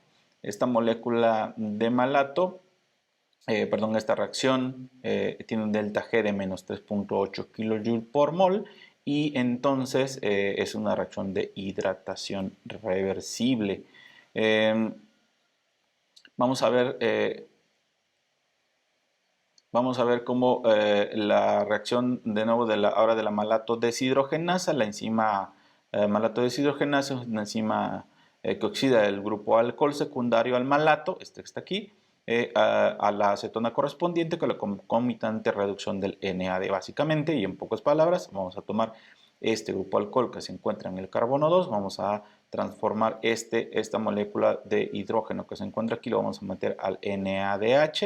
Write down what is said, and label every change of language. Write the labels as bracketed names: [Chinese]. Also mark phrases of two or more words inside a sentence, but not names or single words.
[Spanish] Esta molécula de malato, esta reacción tiene un delta G de menos 3.8 kJ por mol, y entonces es una reacción de hidratación reversible. Vamos a ver cómo la reacción de nuevo ahora de la malato deshidrogenasa. La enzima malato deshidrogenasa es una enzima que oxida el grupo alcohol secundario al malato, este que está aquí, a la acetona correspondiente con la concomitante reducción del NAD. Básicamente, y en pocas palabras, vamos a tomar este grupo alcohol que se encuentra en el carbono 2, vamos a transformar esta molécula de hidrógeno que se encuentra aquí, lo vamos a meter al NADH.